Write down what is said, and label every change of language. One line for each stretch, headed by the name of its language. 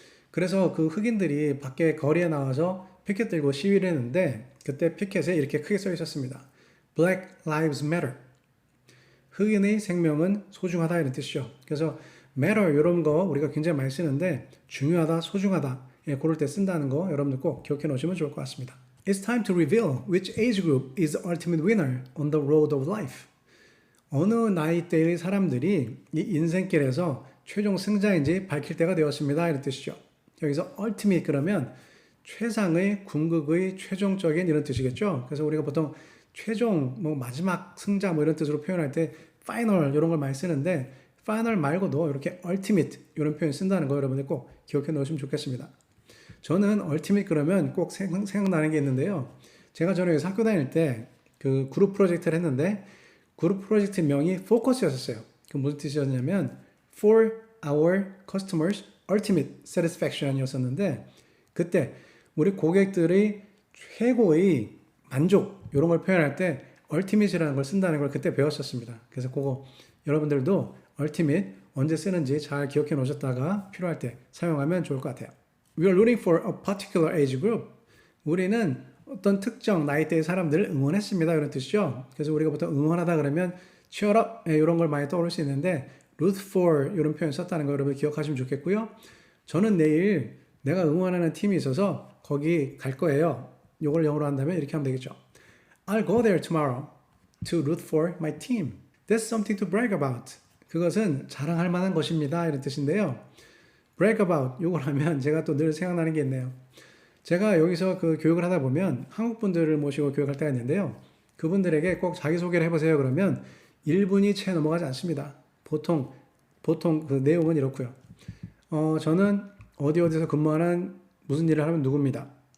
Korean: 그래서 그 흑인들이 밖에 거리에 나와서 피켓 들고 시위를 했는데 그때 피켓에 이렇게 크게 써 있었습니다.
English: Black Lives Matter.
Korean: 흑인의 생명은 소중하다 이런 뜻이죠. 그래서 matter 이런 거 우리가 굉장히 많이 쓰는데 중요하다, 소중하다 그럴 때 쓴다는 거 여러분들 꼭 기억해 놓으시면 좋을 것 같습니다.
English: It's time to reveal which age group is the ultimate winner on the road of life.
Korean: 어느 나이대의 사람들이 이 인생길에서 최종 승자인지 밝힐 때가 되었습니다. 이런 뜻이죠. 여기서 ultimate 그러면 최상의, 궁극의, 최종적인 이런 뜻이겠죠. 그래서 우리가 보통 최종, 마지막 승자 이런 뜻으로 표현할 때 final 이런 걸 많이 쓰는데 final 말고도 이렇게 ultimate 이런 표현 쓴다는 거 여러분들 꼭 기억해 놓으시면 좋겠습니다. 저는 ultimate 그러면 꼭 생각나는 게 있는데요. 제가 전에 학교 다닐 때 그 그룹 프로젝트를 했는데 그룹 프로젝트 명이 focus였었어요. 그 무슨 뜻이었냐면
English: for our customers ultimate satisfaction
Korean: 이었었는데 그때 우리 고객들의 최고의 만족 이런 걸 표현할 때 ultimate이라는 걸 쓴다는 걸 그때 배웠었습니다. 그래서 그거 여러분들도 ultimate 언제 쓰는지 잘 기억해 놓으셨다가 필요할 때 사용하면 좋을 것 같아요.
English: We are rooting for a particular age group.
Korean: 우리는 어떤 특정 나이대의 사람들을 응원했습니다. 이런 뜻이죠. 그래서 우리가 보통 응원하다 그러면 cheer up 이런 걸 많이 떠올릴 수 있는데 root for 이런 표현 썼다는 거 여러분 기억하시면 좋겠고요. 저는 내일 내가 응원하는 팀이 있어서 거기 갈 거예요. 이걸 영어로 한다면 이렇게 하면 되겠죠.
English: I'll go there tomorrow to root for my team. That's something to brag about.
Korean: 그것은 자랑할 만한 것입니다. 이런 뜻인데요. brag about 이걸 하면 제가 또 늘 생각나는 게 있네요. 제가 여기서 그 교육을 하다 보면 한국 분들을 모시고 교육할 때가 있는데요. 그분들에게 꼭 자기소개를 해보세요. 그러면 1분이 채 넘어가지 않습니다. 보통 그 내용은 이렇고요. 저는 어디서 근무하는 무슨 일을 하면 누구입니다.